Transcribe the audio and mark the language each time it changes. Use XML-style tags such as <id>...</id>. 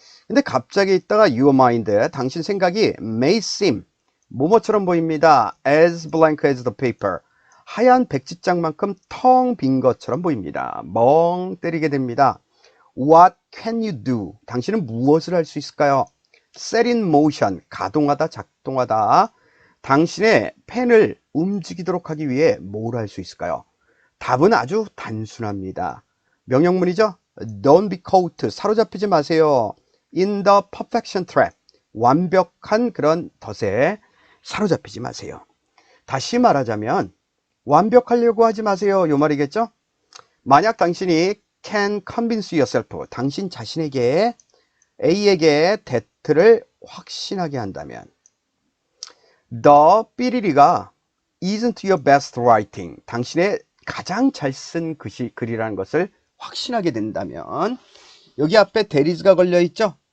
<ko>근데 갑자기 있다가</ko> <en>your mind,</en> <ko>당신 생각이</ko> <en>may seem,</en> <ko>뭐뭐처럼 보입니다.</ko> <en>as blank as the paper,</en> <ko>하얀 백지장만큼 텅 빈 것처럼 보입니다. 멍 때리게 됩니다.</ko> <en>What can you do?</en> <ko>당신은 무엇을 할 수 있을까요? set in motion, 가동하다, 작동하다. 당신의 펜을 움직이도록 하기 위해 뭘 할 수 있을까요? 답은 아주 단순합니다. 명령문이죠.</ko> <en>Don't be caught,</en> <ko>사로잡히지 마세요.</ko> <en>In the perfection trap,</en> <ko>완벽한 그런 덫에 사로잡히지 마세요. 다시 말하자면 완벽하려고 하지 마세요. 요 말이겠죠. 만약 당신이</ko> <en>can convince yourself,</en> <ko>당신 자신에게 A에게 that를 확신하게 한다면 the 삐리리가</ko> <en>isn't your best writing,</en> <ko>당신의 가장 잘 쓴 글이라는 것을 확신하게 된다면 여기 앞에 there is가 걸려 있죠.</ko>